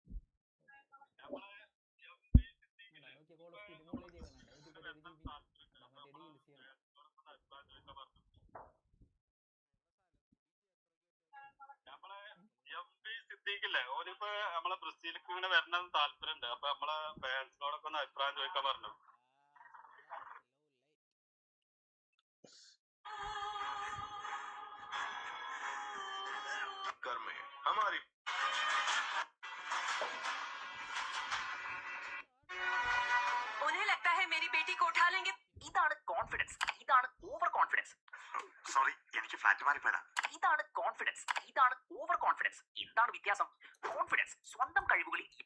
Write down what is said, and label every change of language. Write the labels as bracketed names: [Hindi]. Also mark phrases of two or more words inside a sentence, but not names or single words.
[Malayalam] നോക്കിയ കോൾ ഓഫ് ഡ്യൂട്ടി മുകളിൽ ചെയ്യണുണ്ട് 130 GB. മറ്റേ DLC ആണ്. ഓനിപ്പോ നമ്മളെ ബ്രസീലിക്ക് ഇങ്ങനെ വരണമെന്ന് താല്പര്യമുണ്ട്. അപ്പൊ നമ്മളെ ഫാൻസിനോടൊക്കെ ഒന്ന് അഭിപ്രായം ചോദിക്കാൻ പറഞ്ഞു. [Hindi] हमारी उन्हें लगता है मेरी बेटी को उठा लेंगे. [Malayalam] ഇതാണ് കോൺഫിഡൻസ്, ഇതാണ് [English] over confidence. [Malayalam] സോറി, എനിക്ക് ഫ്ലാറ്റ് മാറിപ്പോയതാ. ഇതാണ് കോൺഫിഡൻസ്, ഇതാണ് [English] over confidence. [Malayalam] എന്താണ് വ്യത്യാസം? കോൺഫിഡൻസ് സ്വന്തം കഴിവുകളിൽ.